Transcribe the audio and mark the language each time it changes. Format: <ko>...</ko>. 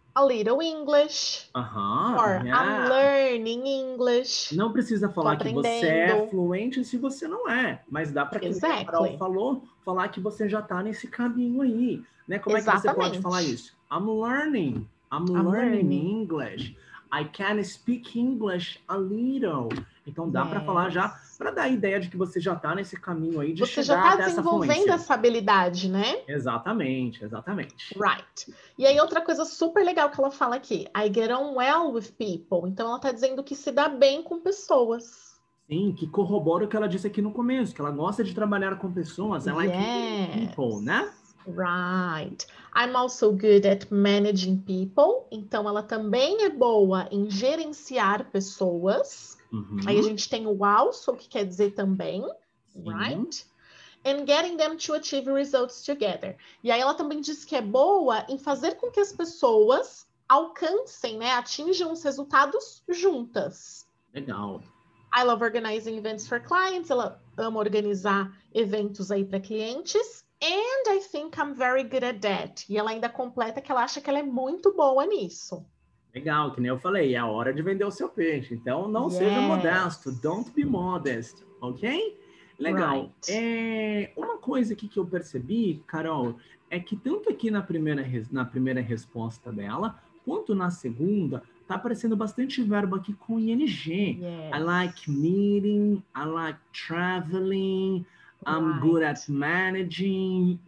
<en>a little English. Or I'm learning English.</en> <pt>Não precisa falar que você é fluente se você não é, mas dá para, que a Carol falou, falar que você já está nesse caminho aí, né? Como é que você pode falar isso?</pt> <en>I'm learning English. I can speak English a little.</en> <pt>Então dá para falar já, para dar a ideia de que você já está nesse caminho aí de chegar até essa fluência. Você já está desenvolvendo essa habilidade, né? Exatamente.</pt> <en>Right.</en> <pt>E aí outra coisa super legal que ela fala aqui,</pt> <en>I get on well with people.</en> <pt>Então ela está dizendo que se dá bem com pessoas. Sim, que corrobora o que ela disse aqui no começo, que ela gosta de trabalhar com pessoas.</pt> <en>I like people, né? Right. I'm also good at managing people.</en> <pt>Então, ela também é boa em gerenciar pessoas. Aí a gente tem o also, que quer dizer também.</pt> <en>Right? And getting them to achieve results together.</en> <pt>E aí ela também diz que é boa em fazer com que as pessoas alcancem, né? Atinjam os resultados juntas. Legal.</pt> <en>I love organizing events for clients.</en> <pt>Ela ama organizar eventos aí para clientes.</pt> <en>And I think I'm very good at that.</en> <pt>E ela ainda completa que ela acha que ela é muito boa nisso. Legal, que nem eu falei, é a hora de vender o seu peixe. Então, não seja modesto.</pt> <en>Don't be modest, ok?</en> <pt>Legal.</pt> <en>Right.</en> <pt>Uma coisa aqui que eu percebi, Carol, é que tanto aqui na primeira resposta dela, quanto na segunda, tá aparecendo bastante verbo aqui com ing.</pt> <en>Yes. I like meeting, I like traveling, I'm good at managing.</en>